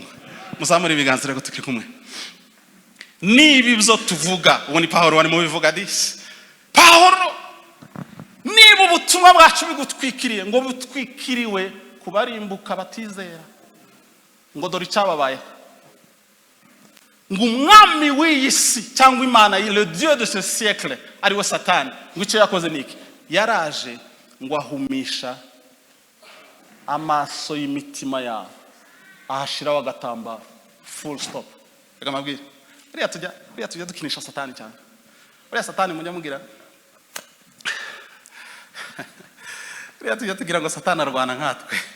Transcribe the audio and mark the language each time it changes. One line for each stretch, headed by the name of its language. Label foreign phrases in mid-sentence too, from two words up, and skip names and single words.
Kinyarwanda: Muzamure ibiganza rero tukiri kumwe. Niba ibyo tuvuga, ubu ni Pawulo wari mu bivuga disi. Pawulo, niba ubutumwa bwacu bugutwikiriye, ngo butwikiriwe kubarimbuka batizera, ngo dore icyababayeho, ngo umwami w'iyi si cyangwa Imana,
French: le Dieu de ce siècle,
Kinyarwanda: ariwe Satani, ngo icyo yakoze niki? Yaraje ngo ahumisha amaso y'imitima yabo, ahashiraho agatambaro.
English: Full stop.
Kinyarwanda: Reka mbabwire, buriya tujya dukinisha Satani cyane. Buriya Satani mujya mugira, buriya tujya tugira ngo Satani arwana nkatwe.